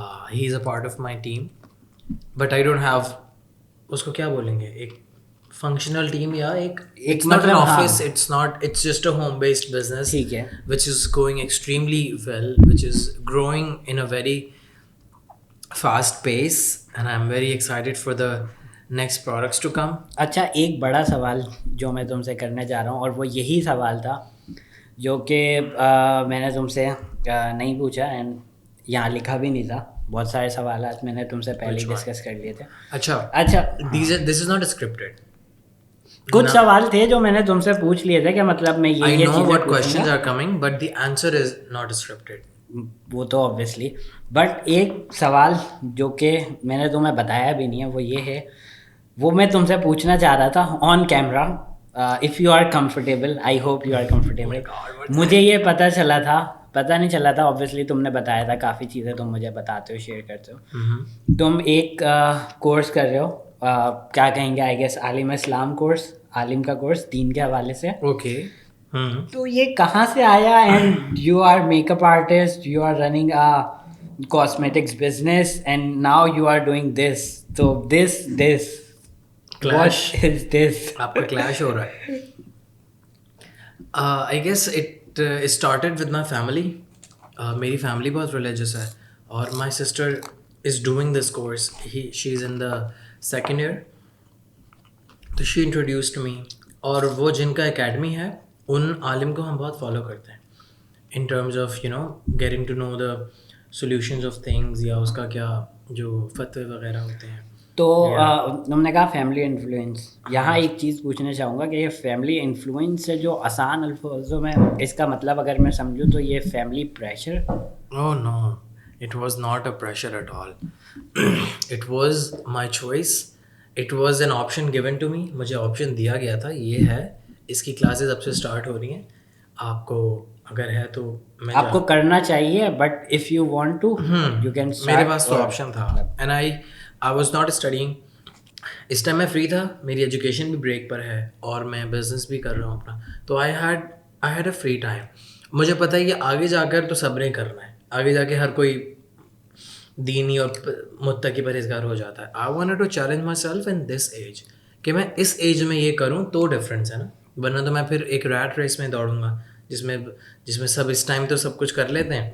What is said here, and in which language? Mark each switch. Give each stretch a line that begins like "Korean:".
English: He is a part of my team, but I don't have,
Urdu: اس کو کیا بولیں گے,
English: ایک functional team یا ایک, it's not an office, it's just a home based business which is going extremely well, which is growing in a very fast pace, and I'm very excited for the next products to come.
Urdu: اچھا, ایک بڑا سوال جو میں تم سے کرنے جا رہا ہوں, اور وہ یہی سوال تھا جو کہ میں نے تم سے نہیں پوچھا, اینڈ یہاں لکھا بھی نہیں تھا. بہت سارے سوالات میں نے تم سے پہلے ڈسکس کر لیے تھے. اچھا,
English: this is not scripted.
Urdu: کچھ سوال تھے جو میں نے تم سے پوچھ لیے تھے کہ مطلب میں
English: I know what questions are coming, but the answer is not scripted.
Urdu: وہ تو obviously, بٹ ایک سوال جو کہ میں نے تمہیں بتایا بھی نہیں ہے وہ یہ ہے, وہ میں تم سے پوچھنا چاہ رہا تھا on camera.
English: if you are comfortable,
Urdu: I hope you are comfortable. مجھے یہ پتہ نہیں چلا تھا, obviously تم نے بتایا تھا, کافی چیزیں تم مجھے بتاتے ہو, شیئر کرتے ہو. تم ایک کورس کر رہے ہو, کیا کہیں گے, I guess Alam Islam course, عالم کا کورس دین کے حوالے سے.
English: okay,
Urdu: تو یہ کہاں سے آیا؟
English: And you are makeup artist, you are running cosmetics business, and now you are doing this. تو this clash is this,
Urdu: آپ کا کلیش ہو رہا ہے.
English: I guess it started with my family.
Urdu: میری فیملی بہت ریلیجس ہے,
English: اور my sister is doing this course. She is in the second year, تو she introduced me.
Urdu: اور وہ جن کا اکیڈمی ہے ان عالم کو ہم بہت فالو کرتے ہیں
English: in terms of getting to know the solutions of things,
Urdu: یا اس کا کیا جو فتوے وغیرہ ہوتے ہیں. تو تم نے کہا فیملی انفلوئنس. یہاں ایک چیز پوچھنا چاہوں گا کہ یہ فیملی انفلوئنس سے جو آسان الفاظوں میں اس کا مطلب اگر میں سمجھوں تو یہ family pressure.
English: Oh no, it was not a pressure at all. It was my choice. It was an option given to me.
Urdu: مجھے آپشن دیا گیا تھا, یہ ہے اس کی کلاسز اب سے اسٹارٹ ہو رہی ہیں, آپ کو اگر ہے تو آپ کو کرنا چاہیے,
English: But if you want to you can.
Urdu: میرے پاس تو آپشن تھا, and
English: I was not studying.
Urdu: اس time میں فری تھا, میری ایجوکیشن بھی بریک پر ہے, اور میں بزنس بھی کر رہا ہوں اپنا.
English: تو I had a free time.
Urdu: مجھے پتہ ہے کہ آگے جا کر تو صبریں کرنا ہے, آگے جا کے ہر کوئی دینی اور متقی پرہیزگار ہو جاتا ہے.
English: I wanted to challenge myself in this age,
Urdu: کہ میں اس ایج میں یہ کروں تو ڈفرینس ہے نا, ورنہ تو میں پھر ایک ریٹ ریس میں دوڑوں گا جس میں سب اس ٹائم تو سب کچھ کر لیتے ہیں.